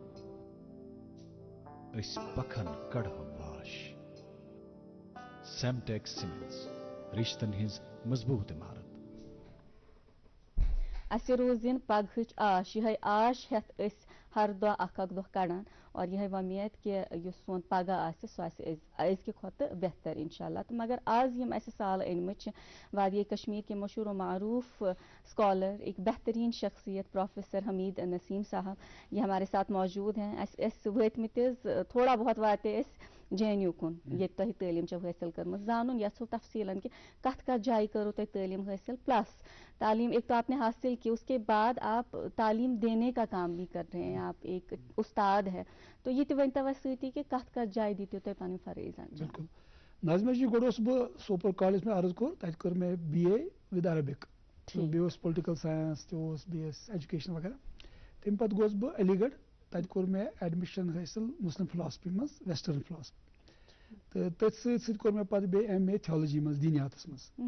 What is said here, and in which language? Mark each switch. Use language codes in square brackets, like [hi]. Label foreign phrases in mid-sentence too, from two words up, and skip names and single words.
[ks] أسۍ پکھن کڑہو واش سیمٹیک سیمنٹس رِشتن ہٕنٛز مضبوٗط عمارت اسہِ روزِن پگہٕچ آش یِہے آش ہٮ۪تھ أسۍ ہر دۄہ اکھ دۄہ کڑان اور یِہے وۄمید کہِ یُس سون پگہہ آسہِ سُہ آسہِ أزکہِ کھۄتہٕ بہتر انشاءاللہ تہٕ مگر آز یِم اسہِ سالہٕ أنمٕتۍ چھِ [ur] وادی کشمیر کے مشہور و معروف اسکالر ایک بہترین شخصیت پروفیسر حمید نسیم صاحب یہ ہمارے ساتھ موجود ہیں [ks] اس وٲتمٕتۍ حظ تھوڑا بہت واتے أسۍ JNU کُن ییٚتہِ تۄہہِ تعلیٖم چھو حٲصِل کٔرمٕژ زانُن یژھو تفصیٖلن کہ کتھ کتھ جایہِ کٔرو تۄہہِ تعلیٖم حٲصِل پلس [ur] تعلیم ایک تو آپ نے حاصل کی اس کے بعد آپ تعلیم دینے کا کام بھی کر رہے ہیں آپ ایک استاد ہے تو [ks] یہ تہِ ؤنۍتو اَسہِ سۭتی کہ کتھ کتھ جایہِ دِتِو تُہۍ پنٕنۍ فرٲیض انجام. بالکل ناظمہ جی گۄڈٕ اوسُس بہٕ سوپور کالج میں عرض کوٚر تَتہِ کٔر مےٚ BA [en] with Arabic [ks] بیٚیہِ اوس [en] political science [ks] تہِ اوس بیٚیہِ ٲس ایجوکیشن وغیرہ تمہِ پتہٕ گوس بہٕ علی گڑھ تَتہِ کوٚر مےٚ ایڈمِشن حٲصِل [en] Muslim philosophy [ks] منٛز [en] western philosophy [ks] تہٕ تٔتھۍ سۭتۍ سۭتۍ کوٚر مےٚ پتہٕ بیٚیہِ MA تھیولوجی منٛز دیٖنیاتس منٛز.